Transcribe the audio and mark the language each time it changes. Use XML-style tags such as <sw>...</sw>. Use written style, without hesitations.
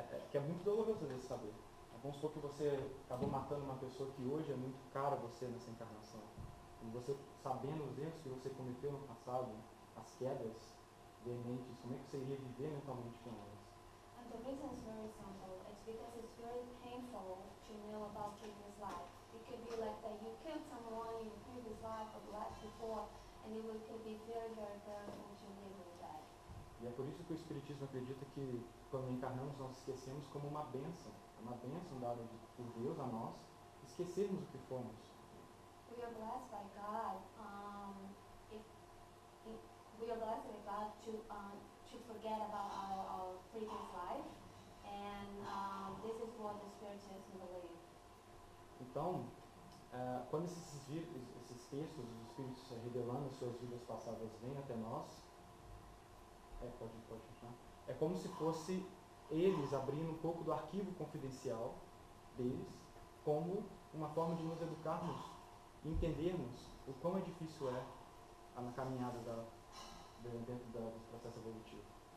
<pt>que é muito doloroso às vezes saber. Vamos supor que você acabou matando uma pessoa que hoje é muito cara a você nessa encarnação. E você, sabendo os erros que você cometeu no passado, as quedas veementes, como é que você iria viver mentalmente com elas?</pt> <en>And the reason is very simple. It's because it's very painful to know about previous life. It could be like that you killed someone in your previous life or the life before, and it could be very, very painful to live with that.</en> <pt>E é por isso que o Espiritismo acredita que quando encarnamos nós esquecemos como uma bênção dada por Deus a nós, esquecermos o que fomos.</pt> <en>We are blessed by God. We are blessed by God to forget about our previous life, and this is what the Spiritism believe.</en> <pt>Então, quando esses textos, os Espíritos revelando as suas vidas passadas vêm até nós, pode continuar. É como se fosse eles abrindo um pouco do arquivo confidencial deles, como uma forma de nos educarmos e entendermos o quão é difícil é a caminhada dentro do processo evolutivo.</pt>